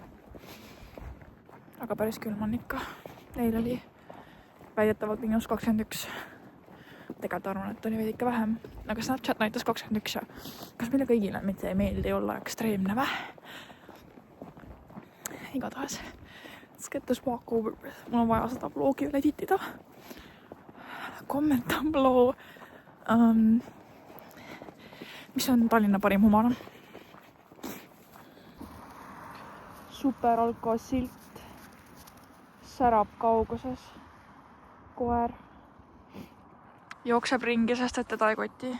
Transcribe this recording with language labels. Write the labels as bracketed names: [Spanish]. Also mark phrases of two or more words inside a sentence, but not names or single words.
[Estonian] Aga päris külm on ikka. Eile oli väidetavalt -21. Tegelikult arvan, et oli veidi ikka vähem. Aga Snapchat näitas 21 ja kas meile kõigile mitte ei meeldi olla ekstreemne väh? Igatahes. [English] Let's get this walk over with. [Estonian] Mul on vaja seda vlogi üle editida. [English] Comment down below. [Estonian] Mis on Tallinna parim humana? Super alko silt. Särab kauguses. Koer. Jookseb ringi, sest et teda ei koti.